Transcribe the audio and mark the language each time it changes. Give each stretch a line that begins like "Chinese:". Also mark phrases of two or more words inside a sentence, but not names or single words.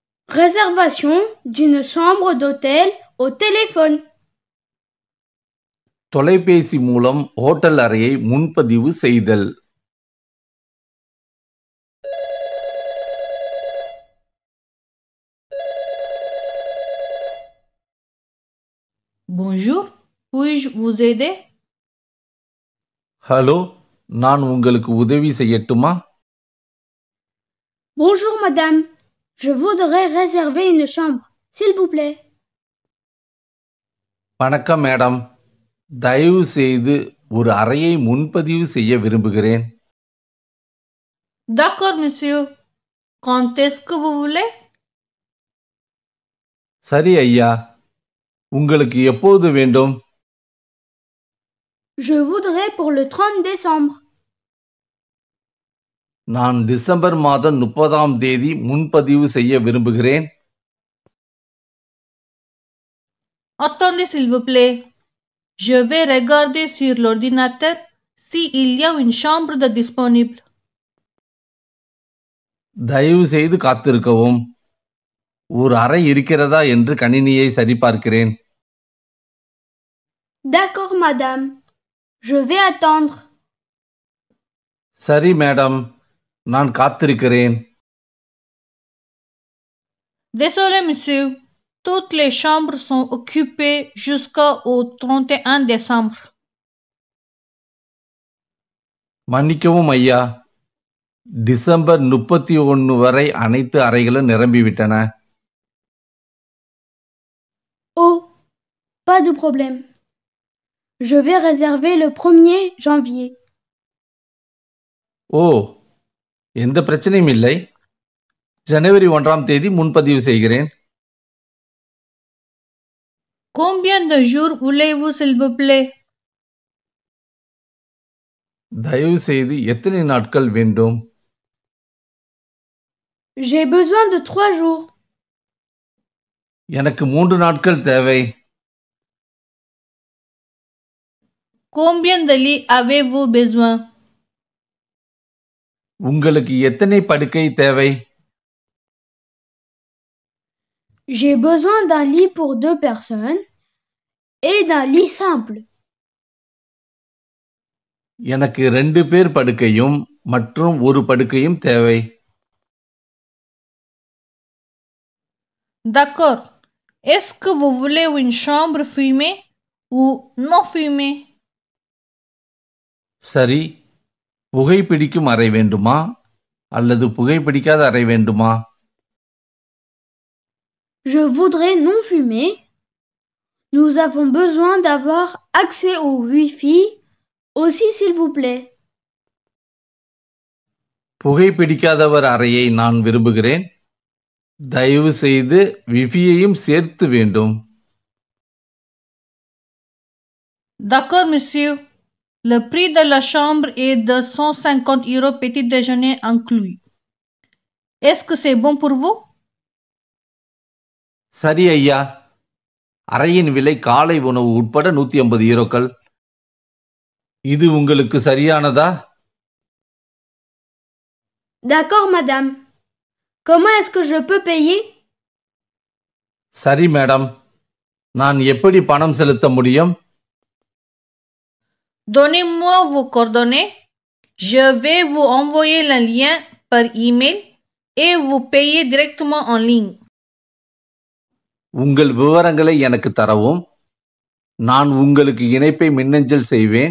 French: Réservation d'une chambre d'hôtel au téléphone.
Tamil: தொலைபேசி மூலம் ஹோட்டல் அறையை முன்பதிவு செய்தல்.
French: Bonjour, puis-je vous aider?
Tamil: ஹலோ, நான் உங்களுக்கு உதவி செய்யட்டுமா?
French: Bonjour madame, je voudrais réserver une chambre, s'il vous plaît.
Tamil: வணக்கம் மேடம், தயவு செய்து ஒரு அறையை முன்பதிவு செய்ய விரும்புகிறேன்.
French: D'accord, monsieur. Quand est-ce que vous voulez?
Tamil: சரி ஐயா, உங்களுக்கு எப்போது வேண்டும்?
French: Je voudrais pour le 30 décembre.
Tamil: நான் டிசம்பர் மாதம் 30ஆம் தேதி முன்பதிவு செய்ய விரும்புகிறேன்.
French: Attendez, s'il vous plaît. Je vais regarder sur l'ordinateur s'il y a une chambre de disponible.
Tamil: தயவு செய்து காத்திருக்கவும். ஒரு அறை இருக்கிறதா என்று கணினியை சரிபார்க்கிறேன்.
French: D'accord madame, je vais attendre.
Tamil: சரி மேடம், நான் காத்திருக்கிறேன்.
French: Désolé, monsieur. Toutes les chambres sont occupées jusqu'au 31 décembre.
Tamil: மன்னிக்கவும் ஐயா, டிசம்பர் 31 வரை அனைத்து அறைகளும் நிரம்பிவிட்டன.
French: Oh, pas de problème. Je vais réserver le 1er janvier.
Tamil: ஓ, எந்த பிரச்சனையும் இல்லை. ஜனவரி 1ஆம் தேதி முன்பதிவு செய்கிறேன்.
French: Combien de jours voulez-vous, s'il vous plaît?
Tamil: தயவு செய்து எத்தனை நாட்கள் வேண்டும்?
French: J'ai besoin de 3 jours.
Tamil: எனக்கு 3 நாட்கள் தேவை.
French: Combien de lits avez-vous besoin?
Tamil: உங்களுக்கு எத்தனை படுக்கை தேவை?
French: J'ai besoin d'un lit pour 2 personnes et d'un lit simple.
Tamil: எனக்கு 2 பேர் படுக்கையும் மற்றும் ஒரு படுக்கையும் தேவை.
French: D'accord. Est-ce que vous voulez une chambre fumée ou non fumée?
Tamil: சரி, புகைப்பிடிக்கும் அறை வேண்டுமா அல்லது புகைப்பிடிக்காத அறை வேண்டுமா?
French: Je voudrais non fumer. Nous avons besoin d'avoir accès au Wi-Fi aussi, s'il vous plaît.
Tamil: புகைப்பிடிக்காதவர் அறையை நான் விரும்புகிறேன். தயவு செய்து விஃபியையும் சேர்த்து வேண்டும்.
French: D'accord, monsieur. Le prix de la chambre est de 150 € petit déjeuner inclus. Est-ce que c'est bon pour vous?
Tamil: சரி ஐயா, அறையின் விலை காலை உணவு உட்பட 150 யூரோக்கள். இது உங்களுக்கு சரியானதா?
French: D'accord, madame. Comment est-ce que je peux payer?
Tamil: சரி மேடம், நான் எப்படி பணம் செலுத்த முடியும்?
French: Donnez-moi vos coordonnées. Je vais vous envoyer le lien par email et vous payer directement en ligne.
Tamil: உங்கள் விவரங்களை எனக்கு தரவும். நான் உங்களுக்கு இணைப்பை மின்னஞ்சல் செய்வேன்.